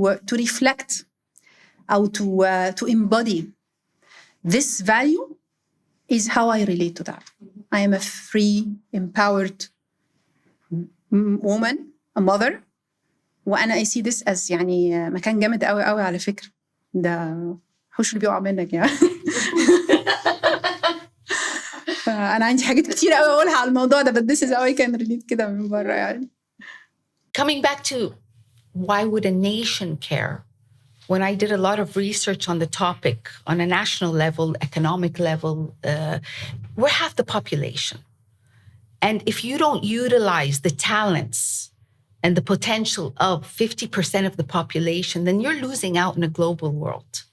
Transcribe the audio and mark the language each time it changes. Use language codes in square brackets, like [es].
[en] to reflect [ar] أو [en] to embody this value is how I relate to that. I am a free, empowered woman, a mother. [ar] وأنا [en] I see this as [ar] يعني مكان جامد قوي قوي على فكرة. ده حوش اللي بيقع منك يعني. أنا عندي حاجات كتير قوي أقولها على الموضوع ده, [en] but this is how I can relate [ar] كده من برا يعني. [en] Coming back to why would a nation care? When I did a lot of research on the topic on a national level, economic level, we're half the population. And if you don't utilize the talents and the potential of 50% of the population, then you're losing out in a global world.